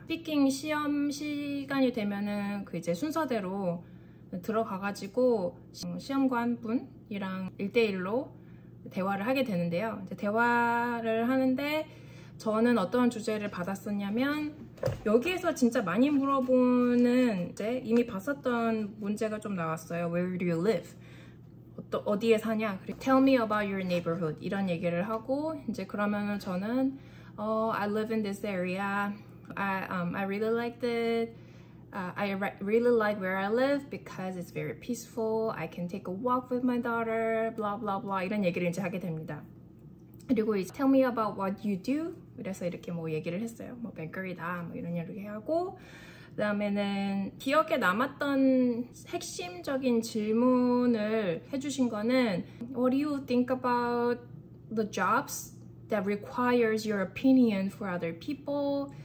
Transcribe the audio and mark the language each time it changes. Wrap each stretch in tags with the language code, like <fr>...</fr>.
<ko>스피킹 시험 시간이 되면은 그 이제 순서대로 들어가가지고 시험관 분이랑 1대1로 대화를 하게 되는데요. 이제 대화를 하는데 저는 어떤 주제를 받았었냐면 여기에서 진짜 많이 물어보는 이제 이미 봤었던 문제가 좀 나왔어요.</ko> <en>Where do you live?</en> <ko>어디에 사냐? 그리고</ko> <en>Tell me about your neighborhood</en> <ko>이런 얘기를 하고 이제 그러면은 저는</ko> <en>I live in this area. I really like it. I really like where I live because it's very peaceful. I can take a walk with my daughter.</en> <ko>Blah blah blah 이런 얘기를 이제 하게 됩니다. 그리고 이제</ko> <en>Tell me about what you do.</en> <ko>그래서 이렇게 뭐 얘기를 했어요. 뭐 뱅커리다 뭐 이런 얘기 하고 그 다음에는 기억에 남았던 핵심적인 질문을 해주신 거는</ko> <en>What do you think about the jobs that requires your opinion for other people?</en>